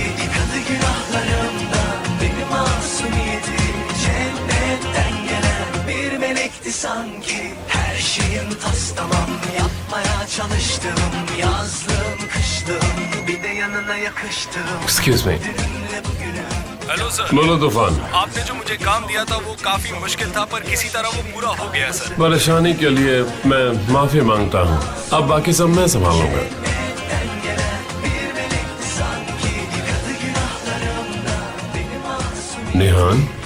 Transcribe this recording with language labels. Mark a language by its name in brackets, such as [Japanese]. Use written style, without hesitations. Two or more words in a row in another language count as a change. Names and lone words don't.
[Turkish] Yıkadı günahlarımdan beni masumiyetim, cennetten gelen bir melekti sanki. Her şeyim tas tamam, yapmaya çalıştım, yazlım kışlım, bir de yanına yakıştım. [English] Excuse me. [Turkish] Dünümle bugünüm. [English] hello sir, [Hindi] बोलो तूफान। आपने जो मुझे काम दिया था वो काफी मुश्किल था, पर किसी तरह वो पूरा हो गया सर। परेशानी के लिए मैं माफी मांगता हूँ। अब बाकी सब मैं संभालूंगा। निहान,